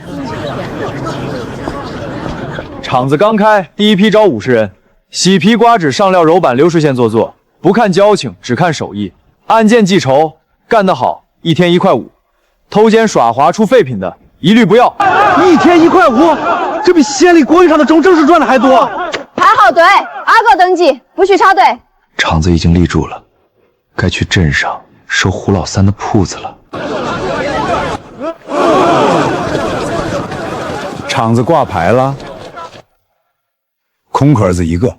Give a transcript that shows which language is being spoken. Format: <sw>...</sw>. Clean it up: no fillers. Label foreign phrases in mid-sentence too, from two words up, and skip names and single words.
<zh>厂子刚开，第一批招50人，洗皮刮紙上料揉板流水线做，不看交情，只看手艺。按件计酬，干得好，1天1塊5；偷奸耍滑出廢品的，一律不要。 1天1 塊5，這比縣裡國營廠的中正式賺的還多。排好隊，阿狗登記，不許插队。廠子已經立住了，該去鎮上收胡老三的鋪子了。廠子掛牌了，空殼子一個。</zh>